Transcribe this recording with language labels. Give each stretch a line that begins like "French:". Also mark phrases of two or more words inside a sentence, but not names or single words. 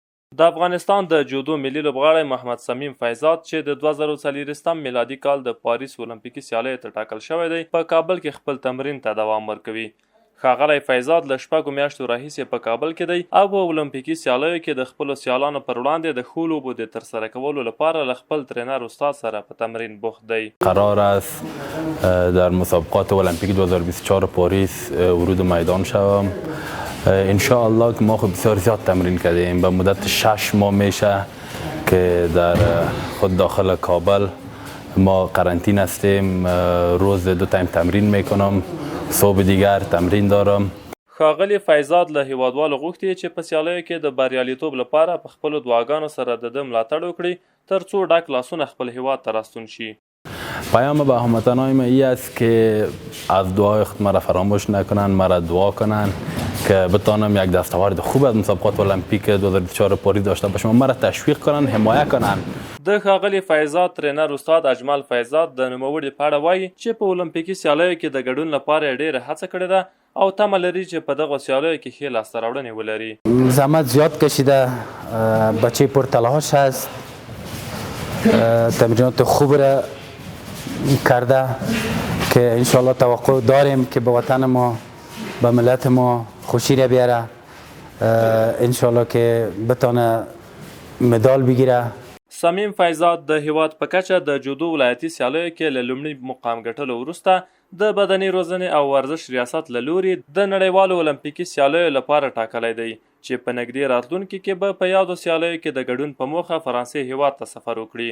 Pashto: د افغانستان د جودو ملي لوبغاړی محمد صمیم فیضات چې د 2024 میلادي کال د پاریس اولمپیکي سیالیو ته ټاکل شوی دی په کابل کې خپل تمرین ته دوام ورکوي. ښاغلی فیضات له 6 میاشتو راهیسې په کابل کې دی او په اولمپیکي سیالیو کې د خپلو سیالانو پر وړاندې د ښو لوبو د ترسره کولو لپاره له خپل ترینر استاد سره په تمرین بوخت دی.
Persian: قرار است در مسابقات المپیک 2024 پاریس ورود میدان شوم.
Arabic: ان شاء الله
Persian: که ما خود بسیار زیاد تمرین کردیم، به مدت 6 ماه میشه که در خود داخل کابل ما قرنطین هستیم. روز 2 تایم تمرین میکنم، صبح دیگر تمرین دارم.
Pashto: ښاغلي فیضات له هیوادوالو غوښتي چې په سیالیو کې د بریالیتوب لپاره په خپلو دعاګانو سره د ده ملاتړ وکړي ترڅو ډک لاسونه خپل هیواد ته راستون شي.
Persian: پیام به هموطنان ما این است که از دعای خود مرا فراموش نکنند، مرا دعا کنند که بتانم یک دستاورد خوب از مسابقات المپیک 2024 پاریس داشته باشم، مرا تشویق کنند، حمایت کنند.
Pashto: د ښاغلي فیضات ترینر استاد اجمل فیضات د نوموړي په اړه وایي چې په اولمپیکي سیالیو کې د ګډون لپاره یې ډېره هڅه کړې ده او تمه لري چې په دغو سیالیو کې ښې لاسته راوړنې ولري.
Persian: زحمت زیاد کشیده، بچه پرتلاش هست، تمرینات خوب را کرده که انشالله توقع داریم که به وطن ما به ملت ما خوشی را بیاره، انشالله که بتانه مدال بگیره.
Pashto: صمیم فیضات د هیواد په کچه د جودو ولایتي سیالیو کې له لومړي مقام ګټلو وروسته د بدني روزنې او ورزش ریاست له لوري د نړیوالو اولمپیکي سیالیو لپاره ټاکلی دی چې په نږدې راتلونکي کې به په یادو سیالیو کې د ګډون په موخه فرانسې هیواد ته سفر وکړي.